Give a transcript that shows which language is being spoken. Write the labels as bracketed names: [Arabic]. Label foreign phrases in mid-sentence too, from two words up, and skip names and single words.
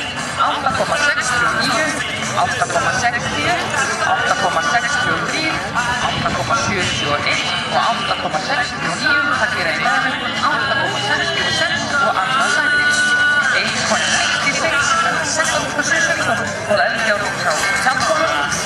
[Icelandic] 8,69, 8,60, 8,63, 8,71 og 8,69. Það gera í meðanum 8,66 og annað sæti. [English] 1,96 second position for Eldjárn frá Tjaldhólmi.